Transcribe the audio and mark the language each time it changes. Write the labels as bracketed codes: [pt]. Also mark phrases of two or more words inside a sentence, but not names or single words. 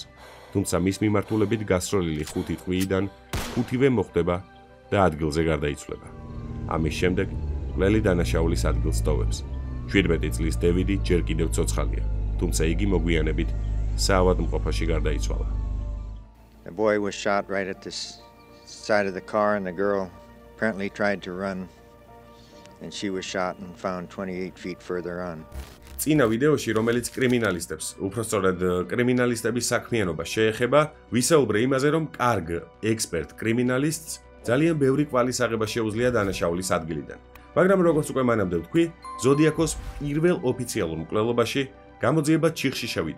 [ka] თუმცა მის მიმართულებით გასროლილი 5 ტყვიიდან 5-ვე მოხვდება და ადგილზე გარდაიცვლება. ამის შემდეგ მკვლელი დანაშაულის ადგილს ტოვებს. 17 წლის დევიდი ჯერ კიდევ ცოცხალია, თუმცა იგი მოგვიანებით საავადმყოფოში გარდაიცვალა. [en] The boy was shot right at the side of the car and the girl apparently tried to run and she was shot and found 28 feet further on. [ka] წინა ვიდეოში, რომელიც კრიმინალისტებს, უпростоრად კრიმინალისტების საქმიანობა შეეხება, ვისაუბრე იმაზე, რომ კარგ ექსპერტ კრიმინალისტს ძალიან ბევრი კვალის აღება შეუძლია დანაშაულის ადგილიდან. მაგრამ როგორც უკვე მანამდე ვთქვი, ზოდიაქოს პირველ ოფიციალურ მკვლელობაში გამოძიება ჩიხში შევიდა.